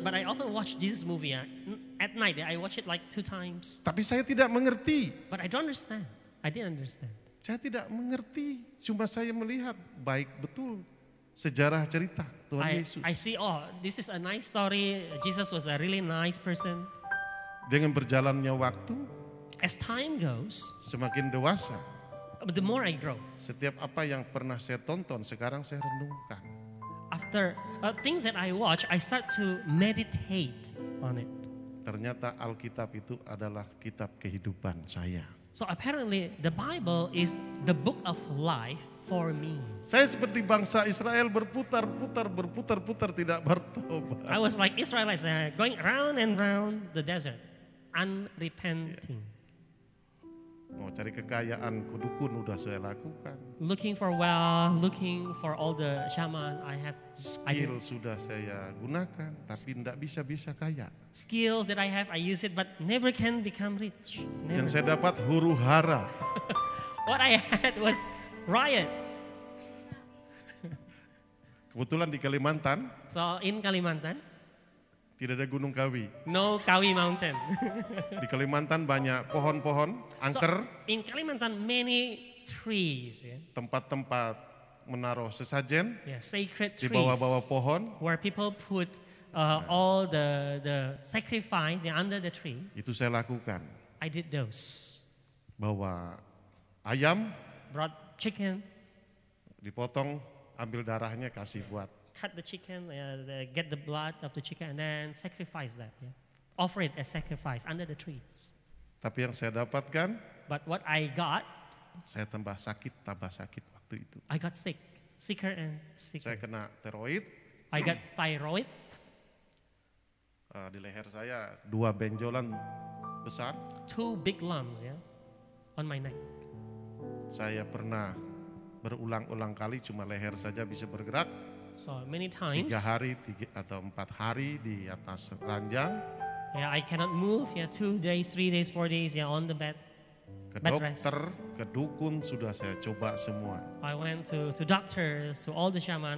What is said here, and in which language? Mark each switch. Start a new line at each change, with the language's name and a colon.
English: But I often watch Jesus movie at night. I watch it like 2 times.
Indonesian: Tapi saya tidak mengerti.
English: But I don't understand. I didn't understand.
Indonesian: Saya tidak mengerti. Cuma saya melihat baik betul sejarah cerita Tuhan Yesus.
English: I see, this is a nice story. Jesus was a really nice person.
Indonesian: Dengan berjalannya waktu,
English: As time goes,
Indonesian: semakin dewasa,
English: the more I grow.
Indonesian: setiap apa yang pernah saya tonton sekarang saya renungkan.
English: After things that I watch, I start to meditate on it.
Indonesian: Ternyata Alkitab itu adalah kitab kehidupan saya.
English: So apparently the Bible is the book of life for me.
Indonesian: Saya seperti bangsa Israel berputar-putar tidak bertobat.
English: I was like Israelites going round and round the desert, unrepenting.
Indonesian: Mau cari kekayaan kudukun udah saya lakukan.
English: Looking for wealth, looking for all the shaman I have.
Indonesian: Skill sudah saya gunakan, tapi tidak bisa kaya.
English: Skills that I have, I use it, but never can become rich. Never.
Indonesian: Yang saya dapat huru hara.
English: What I had was riot.
Indonesian: Kebetulan di Kalimantan
English: So in Kalimantan,
Indonesian: tidak ada Gunung Kawi.
English: no Kawi Mountain.
Indonesian: Di Kalimantan banyak pohon-pohon, angker,
English: So, in Kalimantan, many trees, yeah,
Indonesian: tempat-tempat menaruh sesajen
English: sacred
Indonesian: di
English: trees,
Indonesian: bawah-bawah pohon.
English: where people put all the sacrifice under the tree.
Indonesian: Itu saya lakukan.
English: I did those.
Indonesian: Bawa ayam,
English: Brought chicken,
Indonesian: dipotong, ambil darahnya kasih buat.
English: cut the chicken, get the blood of the chicken, and then sacrifice that. Yeah. Offer it as sacrifice under the trees.
Indonesian: Tapi yang saya dapatkan,
English: But what I got,
Indonesian: saya tambah sakit waktu itu.
English: I got sicker and
Indonesian: Saya
English: sicker.
Indonesian: kena tiroid,
English: I got thyroid.
Indonesian: di leher saya 2 benjolan besar.
English: 2 big lumps, yeah, on my neck.
Indonesian: Saya pernah berulang-ulang kali cuma leher saja bisa bergerak.
English: So many times,
Indonesian: 3 hari atau 4 hari di atas ranjang.
English: yeah, I cannot move. Yeah, 2 days, 3 days, 4 days, yeah, on the bed.
Indonesian: Ke
English: Bed rest.
Indonesian: dokter, ke dukun sudah saya coba semua.
English: I went to doctors, to all the shaman.